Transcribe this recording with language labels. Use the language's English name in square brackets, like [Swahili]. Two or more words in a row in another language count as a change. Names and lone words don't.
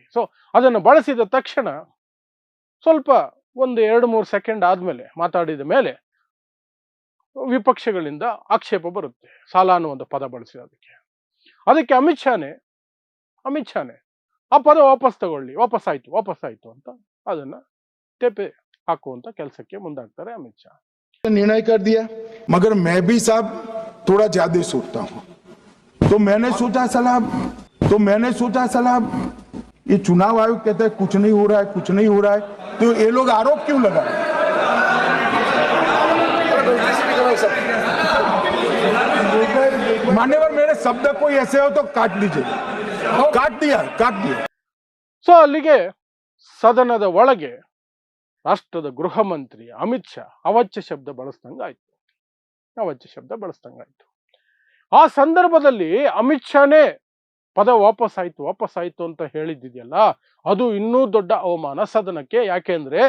[Kannada] ಸೊ ಅದನ್ನು ಬಳಸಿದ ತಕ್ಷಣ ಸ್ವಲ್ಪ ಒಂದು 2-3 ಸೆಕೆಂಡ್ ಆದ್ಮೇಲೆ, ಮಾತಾಡಿದ ಮೇಲೆ ವಿಪಕ್ಷಗಳಿಂದ ಆಕ್ಷೇಪ ಬರುತ್ತೆ, ಸಾಲ ಅನ್ನುವಂಥ ಪದ ಬಳಸಿರೋದಕ್ಕೆ. ಅದಕ್ಕೆ ಅಮಿತ್ ಶಾನೆ ಆ ಪದ ವಾಪಸ್ಸಾಯ್ತು ಅಂತ ಅದನ್ನ ತೆಪ್ಪೆ ಹಾಕುವಂತ ಕೆಲಸಕ್ಕೆ ಮುಂದಾಗ್ತಾರೆ ಅಮಿತ್ ಶಾ. [Hindi] निर्णय कर दिया, मगर मैं भी साहब थोड़ा ज्यादा सोचता हूँ। तो मैंने सोचा साला ये चुनाव आयोग कहता है कुछ नहीं हो रहा है, तो ये लोग आरोप क्यों लगा? मान्यवर, मेरे शब्द कोई ऐसे हो तो काट दीजिए। काट दिया। [Kannada] ಸೊ ಅಲ್ಲಿಗೆ ಸದನದ ಒಳಗೆ ರಾಷ್ಟ್ರದ ಗೃಹ ಮಂತ್ರಿ ಅಮಿತ್ ಶಾ ಅವಾಚ್ಯ ಶಬ್ದ ಬಳಸ್ದಂಗಾಯ್ತು. ಆ ಸಂದರ್ಭದಲ್ಲಿ ಅಮಿತ್ ಶಾನೇ ಪದ ವಾಪಸ್ಸಾಯ್ತು ಅಂತ ಹೇಳಿದ್ದಿದೆಯಲ್ಲ, ಅದು ಇನ್ನೂ ದೊಡ್ಡ ಅವಮಾನ ಸದನಕ್ಕೆ.